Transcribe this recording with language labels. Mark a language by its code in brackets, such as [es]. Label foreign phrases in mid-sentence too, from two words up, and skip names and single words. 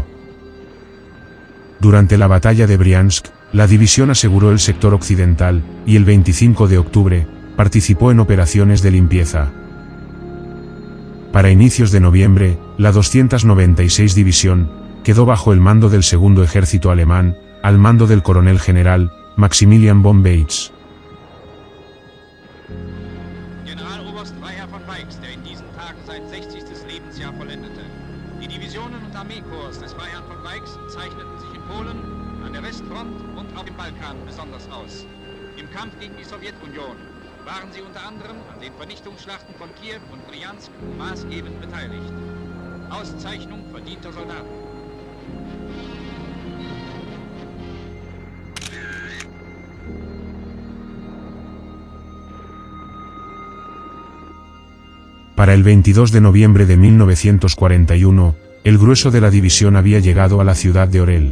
[es] Durante la batalla de Briansk, la división aseguró el sector occidental, y el 25 de octubre, participó en operaciones de limpieza. Para inicios de noviembre, la 296 División, quedó bajo el mando del segundo ejército alemán, al mando del coronel general, Maximilian von Weitz. [de] Generaloberst Freiherr von Weix, der in diesen Tagen sein 60. Lebensjahr vollendete. Die Divisionen und Armeekorps des Freiherrn von Weix zeichneten sich in Polen, an der Westfront und auf dem Balkan besonders aus. Im Kampf gegen die Sowjetunion waren sie unter anderem an den Vernichtungsschlachten von Kiew und Bryansk maßgebend beteiligt. Auszeichnung verdienter Soldaten. [es] Para el 22 de noviembre de 1941, el grueso de la división había llegado a la ciudad de Orel.